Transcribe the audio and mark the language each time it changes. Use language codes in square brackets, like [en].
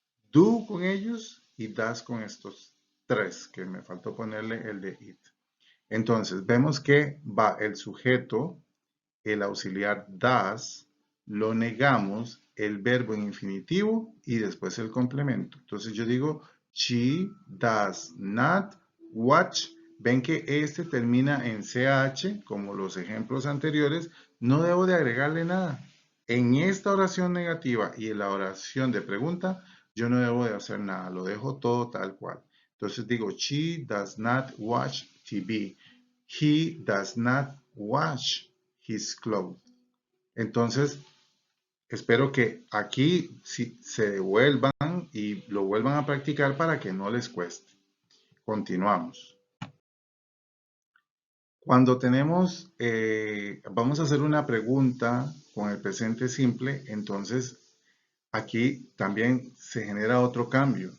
[es] Do con ellos y das con estos tres, que me faltó ponerle el de it. Entonces, vemos que va el sujeto, el auxiliar das, lo negamos, el verbo en infinitivo y después el complemento. Entonces yo digo, [en] she does not watch. [es] Ven que este termina en CH, como los ejemplos anteriores, no debo de agregarle nada. En esta oración negativa y en la oración de pregunta, yo no debo de hacer nada, lo dejo todo tal cual. Entonces digo, [en] she does not watch TV. He does not wash his clothes. [es] Entonces, espero que aquí se devuelvan y lo vuelvan a practicar para que no les cueste. Continuamos. Cuando tenemos, vamos a hacer una pregunta con el presente simple, entonces aquí también se genera otro cambio.